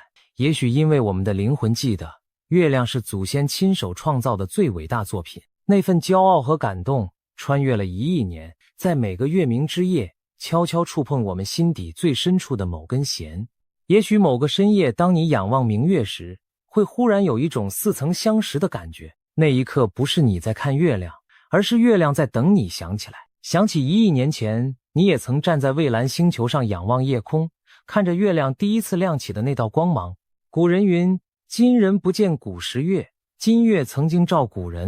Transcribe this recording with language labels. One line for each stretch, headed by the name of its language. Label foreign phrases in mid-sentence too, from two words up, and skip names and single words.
Chinese: 也許因為我們的靈魂記得，月亮是祖先親手創造的最偉大作品。那份驕傲和感動穿越了1億年，在每個月明之夜悄悄觸碰我們心底最深處的某根弦。也許某個深夜，當你仰望明月時，會忽然有一種似曾相識的感覺。那一刻不是你在看月亮，而是月亮在等你想起来。想起1億年前，你也曾站在蔚藍星球上仰望夜空，看着月亮第一次亮起的那道光芒。古人云：今人不見古時月，今月曾經照古人。